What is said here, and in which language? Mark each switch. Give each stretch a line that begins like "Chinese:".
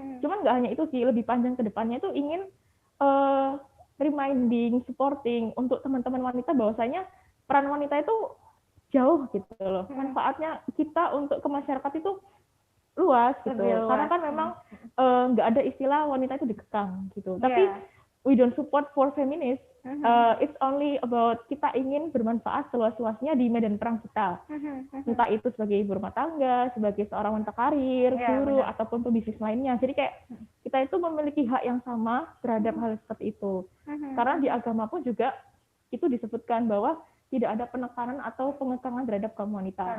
Indonesian: Cuman nggak hanya itu sih, lebih panjang ke depannya itu ingin
English: reminding, supporting
Indonesian: untuk teman-teman wanita bahwasanya peran wanita itu jauh gitu loh. Manfaatnya kita untuk ke masyarakat itu luas gitu. Karena kan memang nggak ada istilah wanita itu dikekang gitu. Tapi
English: we don't support for feminist. It's only about
Indonesian: kita ingin bermanfaat seluas-luasnya di medan perang kita. Entah itu sebagai ibu rumah tangga, sebagai seorang wanita karir, guru, ataupun pebisnis lainnya. Jadi kayak kita itu memiliki hak yang sama terhadap hal seperti itu. Karena di agama pun juga itu disebutkan bahwa tidak ada penekanan atau pengekangan terhadap kaum wanita.